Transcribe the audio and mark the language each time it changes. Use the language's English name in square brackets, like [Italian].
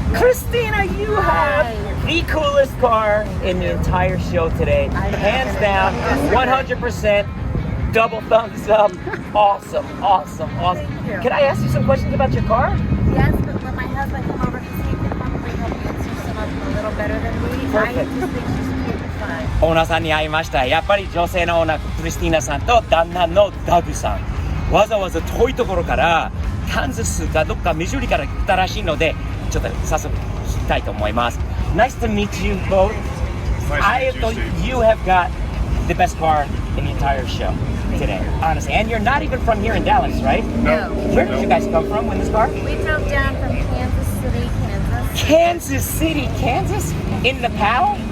[English] Christina, you have the coolest car in the entire show today. Hands down, 100%. Double thumbs up. Awesome. Thank you. Can I ask you some questions about your car? Yes, but when my husband come over, because he can probably help answer some of them a little better than me. I Perfect. just think she's cute and fun. [Japanese] オーナーさんに会いました。やっぱり女性のオーナークリスティーナさんと旦那のダグさん、わざわざ遠いところからカンザスかどっかミズーリから来たらしいので、ちょっと早速聞きたいと思います。 [English] Nice to meet you both. I thought you have got the best car in the entire show today, honestly. And you're not even from here in Dallas, right? No. Where did you guys come from in this car? We drove down from Kansas City, Kansas. Kansas City, Kansas? In the PAL?